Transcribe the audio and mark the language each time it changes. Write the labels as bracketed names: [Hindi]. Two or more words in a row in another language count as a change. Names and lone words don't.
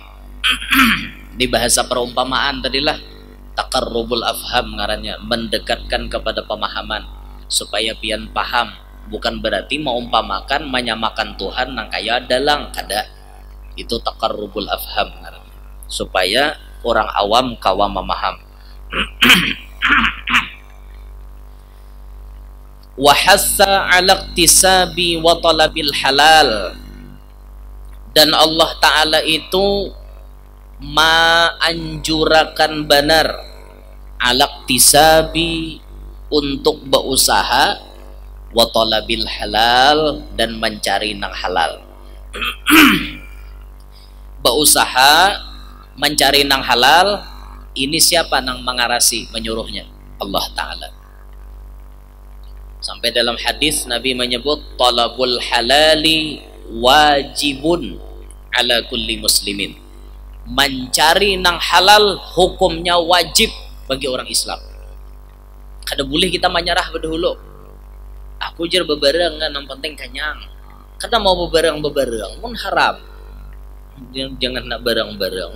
[Banjar] Di bahasa perumpamaan tadilah [Arabic] taqarrubul afham [Banjar] ngarannya, mendekatkan kepada pemahaman supaya pian paham. Bukan berarti meumpamakan menyamakan Tuhan nang kaya dalang, kada. Itu [Arabic] taqarrubul afham [Banjar] ngarannya, supaya orang awam kawa memaham. [Arabic] Wa hassa 'ala iktisabi wa talabil halal. [Banjar] Dan Allah Ta'ala itu anjurakan benar alaktisabi, untuk berusaha, [Arabic] wa talabil halal, [Banjar] dan mencari nang halal. Berusaha mencari nang halal, ini siapa nang mengarasi menyuruhnya? Allah Ta'ala. Sampai dalam hadis Nabi menyebut [Arabic] talabul halali wajibun ala kulli muslimin. [Banjar] Mencari nang halal hukumnya wajib bagi orang Islam. Kada boleh kita menyerah berdahulu. Aku jar bebareng kan, yang penting kenyang. Kada mau bebareng pun haram. Jangan nak bareng-bareng.